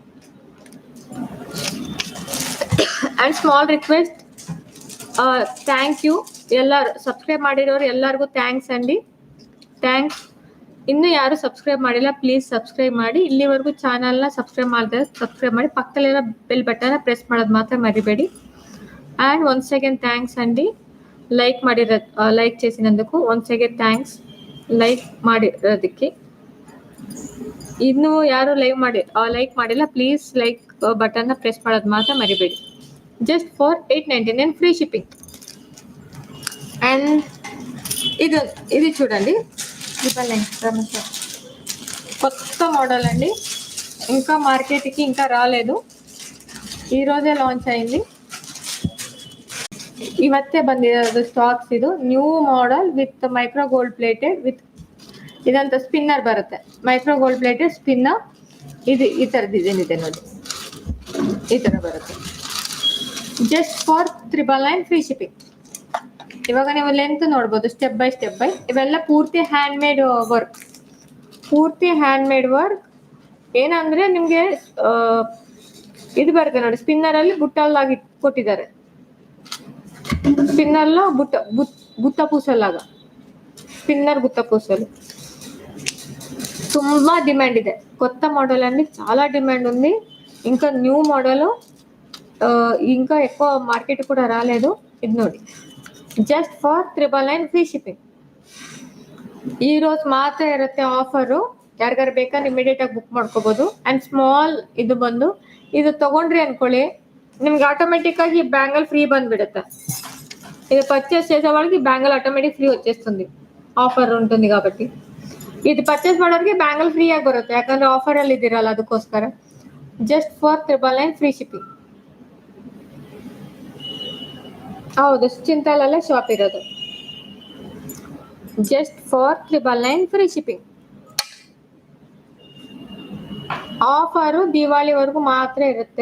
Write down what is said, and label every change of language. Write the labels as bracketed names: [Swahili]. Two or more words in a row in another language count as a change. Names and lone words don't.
[English] And small request, thank you [Kannada] ಎಲ್ಲರೂ ಸಬ್ಸ್ಕ್ರೈಬ್ ಮಾಡಿರೋರು ಎಲ್ಲರಿಗೂ ಥ್ಯಾಂಕ್ಸ್ ಅಂడి. ಥ್ಯಾಂಕ್ಸ್. ಇನ್ನೂ ಯಾರು ಸಬ್ಸ್ಕ್ರೈಬ್ ಮಾಡಿಲ್ಲ [English] please subscribe [Kannada] ಮಾಡಿ. ಇಲ್ಲಿವರೆಗೂ ಚಾನಲ್ನ ಸಬ್ಸ್ಕ್ರೈಬ್ ಮಾಡಿದ್ರೆ ಸಬ್ಸ್ಕ್ರೈಬ್ ಮಾಡಿ, ಪಕ್ಕದಲ್ಲಿರೋ [English] bell buttonna [Kannada] ಪ್ರೆಸ್ ಮಾಡೋದು ಮಾತ್ರ ಮರಿಬೇಡಿ. [English] and once again thanks అండి like like చేసినందుకు. once again thanks [Kannada] ಲೈಕ್ ಮಾಡಿರೋದಕ್ಕೆ. ಇನ್ನೂ ಯಾರು ಲೈಕ್ ಮಾಡಿಲ್ಲ [English] please like buttonna [Kannada] ಪ್ರೆಸ್ ಮಾಡೋದು ಮಾತ್ರ ಮರಿಬೇಡಿ. [English] just for 899 free shipping. [Telugu] అండ్ ఇది చూడండి, కొత్త మోడల్ అండి, ఇంకా మార్కెట్కి ఇంకా రాలేదు, ఈరోజే లాంచ్ అయింది. [Kannada] ಇವತ್ತೇ ಬಂದಿರೋದು ಸ್ಟಾಕ್ಸ್. [English] ಇದು new model with micro gold plated, with ಇದಂತ ಸ್ಪಿನ್ನರ್ ಬರುತ್ತೆ. micro gold plated spinner. [Kannada] ಇದು ಈ ಥರ ಡಿಸೈನ್ ಇದೆ ನೋಡಿ, ಈ ಥರ ಬರುತ್ತೆ. [English] just for 999 free shipping. [Kannada] ಇವಾಗ ನೀವು ಲೆಂತ್ ನೋಡ್ಬೋದು [English] step by step by. [Kannada] ಇವೆಲ್ಲ ಪೂರ್ತಿ [English] hand made work, ಪೂರ್ತಿ hand made work. [Kannada] ಏನಂದ್ರೆ ನಿಮಗೆ ಇದು ಬರುತ್ತೆ ನೋಡಿ, ಸ್ಪಿನ್ನರಲ್ಲಿ ಬುಟ್ಟಲ್ಲಾಗಿ ಕೊಟ್ಟಿದ್ದಾರೆ. [Telugu] స్పిన్నర్లో గుత్త పూసలాగా, స్పిన్నర్ గుత్త పూసలు [Kannada] ತುಂಬಾ ಡಿಮ್ಯಾಂಡ್ ಇದೆ. [Telugu] కొత్త మోడల్ అండి, చాలా డిమాండ్ ఉంది. ఇంకా [English] new model [Telugu] ఇంకా ఎక్కువ మార్కెట్ కూడా రాలేదు. [English] ఇది ನೋಡಿ, just for 999 free shipping. [Kannada] ಈ రోజు ಮಾತ್ರ ಇರುತ್ತೆ ಆಫರು. ಯಾರಿಗಾರು ಬೇಕಾದ್ರೆ ಇಮಿಡಿಯೇಟ್ ಆಗಿ ಬುಕ್ ಮಾಡ್ಕೋಬಹುದು. [English] and small [Kannada] ಇದು ಬಂದು ಇದು ತಗೊಂಡ್ರಿ ಅನ್ಕೊಳ್ಳಿ, ನಿಮ್ಗೆ ఆటోమేటిక్ ఆಗಿ [English] bangle free [Kannada] ಬಂದ್ಬಿಡುತ್ತೆ. [Telugu] ఇది పర్చేస్ చేసే వాళ్ళకి [English] bangle automatic free [Telugu] వచ్చేస్తుంది, ఆఫర్ ఉంటుంది కాబట్టి. [Kannada] ఇది పర్చేస్ ಮಾಡೋರಿಗೆ [English] bangle free [Kannada] ಆಗಿ ಬರುತ್ತೆ, ಯಾಕಂದ್ರೆ ಆಫರ್ ಅಲ್ಲಿ ಇದ್ದೀರಲ್ಲ ಅದಕ್ಕೋಸ್ಕರ. [English] just for 999 free shipping. [Kannada] ಹೌದು, ಚಿಂತಾಲಲ್ಲೇ ಶಾಪ್ ಇರೋದು. [English] just for 999 free shipping. [Kannada] ಆಫರು ದಿವಾಳಿವರೆಗೂ ಮಾತ್ರ ಇರುತ್ತೆ.